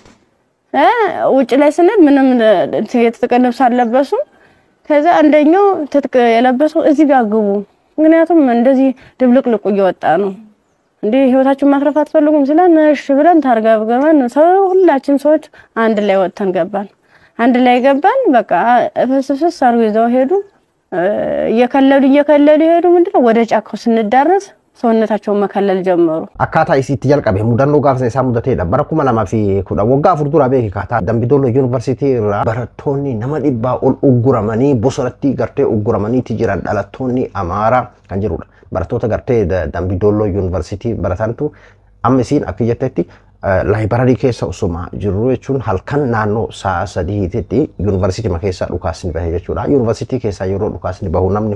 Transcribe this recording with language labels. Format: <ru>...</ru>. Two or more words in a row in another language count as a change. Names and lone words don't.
<am>ውጭ ላይ ስንል ምንም የተጠቀለብስ አለበሱ ከዛ አንደኛው ትጥቅ የለበሰው እዚህ ጋር ግቡ ምክንያቱም እንደዚህ ድብልቅልቁ እየወጣ ነው እንዴ ህይወታችን ማትረፍ አትፈልጉም ስለነሽ ብለን ታርጋብገመን ሰው ሁላችን ሰዎች አንድ ላይ ወጥተን ገባን አንድ ላይ ገባን በቃ ፈስፈስ አርገው ይዘው ሄዱ እየከለሉ ሄዱ ምንድነው ወደ ጫካው ስንዳረስ ሰውነታቸው መከለል ጀመሩ አካታ ኢሲቲ</am> <om>jalqabe mudanno gaafsa isaa mudateedha bara 2010 waggaa afur dura beeki kaata Dambidoollo University irraa barattoonni nama dhibbaa ol ugguramanii bosonatti gartee ugguramanii jiran dhalattoonni Amaara kan jirudha barattoota gartee Dambidoollo University baratantu amma isiin akka jettetti library keessa osuma jiru jechuun halkan naannoo sa'a 3tti University ma keessa dhukaasni bahe jechuudha University keessa yeroo dhukaasni bahu namni</om>